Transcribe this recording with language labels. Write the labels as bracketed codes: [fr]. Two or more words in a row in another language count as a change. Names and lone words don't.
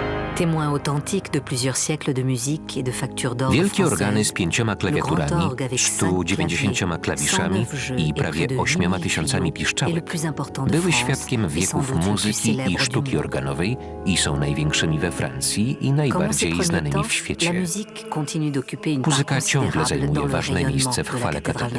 [fr] Témoin authentique de plusieurs siècles de musique et de factures d'orgue [pl] Wielkie organy z [fr] françaises, [pl] 5 klawiaturami, 190 klawiszami i prawie 8 tysiącami piszczałek były świadkiem wieków muzyki i sztuki organowej i są największymi we Francji i najbardziej znanymi w świecie. Muzyka ciągle zajmuje ważne miejsce w chwale katedry.